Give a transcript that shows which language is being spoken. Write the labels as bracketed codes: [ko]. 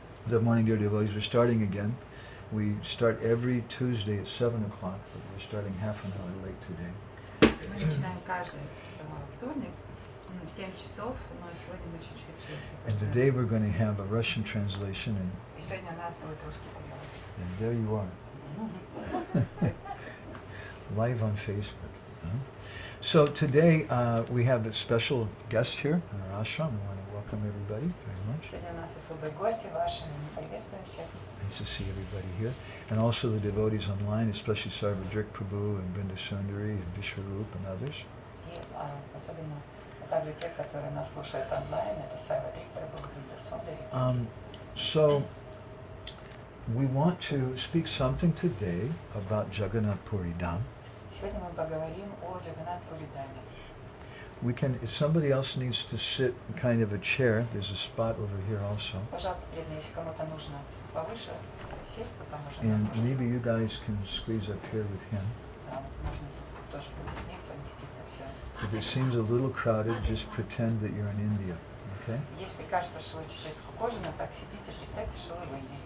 [en] Good morning, dear devotees. We're starting again. We start every Tuesday at 7 o'clock, but we're starting half an hour late today. [ru] Мы начинаем каждый вторник в 7 часов, но сегодня мы чуть-чуть. [en] And today we're going to have a Russian translation, [ru] И сегодня у нас будет русский перевод. [en] and there you are. Live on Facebook. So today we have a special guest here in our ashram. We want to welcome everybody very much. [ru] Сегодня у нас особые гости ваши, мы приветствуем всех. [en] Nice to see everybody here. And also the devotees online, especially Sarvadrik Prabhu and Vrinda Sundari and Vishwarup and others. [ru] И особенно также те, которые нас слушают онлайн, это Сарвадрик Прабhu, Вринда Сундари. [en] So we want to speak something today about Jagannath Puri Dham. [ru] Сегодня мы поговорим о Джаганнат Пури Dhаме. [en] We can, if somebody else needs to sit in kind of a chair, there's a spot over here also. [ru] Пожалуйста, преданные, если кому-то нужно повыше сесть, то там можно. [en] And maybe you guys can squeeze up here with him. [ru] Да, можно тоже потесниться, вместиться все. [en] If it seems a little crowded, just pretend that you're in India, okay? [ru] Если кажется, что вы чуть-чуть скукожены, так сидите, представьте, что вы в Индии.